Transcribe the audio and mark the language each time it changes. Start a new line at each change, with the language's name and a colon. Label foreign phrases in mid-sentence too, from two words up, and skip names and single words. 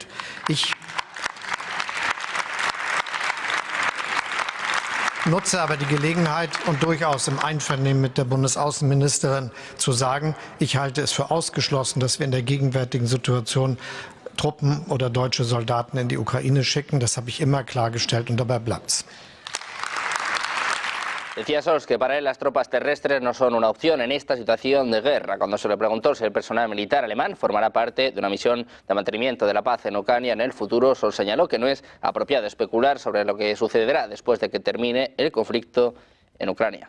German: Ich nutze aber die Gelegenheit und durchaus im Einvernehmen mit der Bundesaußenministerin zu sagen, ich halte es für ausgeschlossen, dass wir in der gegenwärtigen Situation Truppen oder deutsche Soldaten in die Ukraine schicken. Das habe ich immer klargestellt und dabei bleibt's.
Spanish: Decía Scholz que para él las tropas terrestres no son una opción en esta situación de guerra. Cuando se le preguntó si el personal militar alemán formará parte de una misión de mantenimiento de la paz en Ucrania en el futuro, Scholz señaló que no es apropiado especular sobre lo que sucederá después de que termine el conflicto en Ucrania.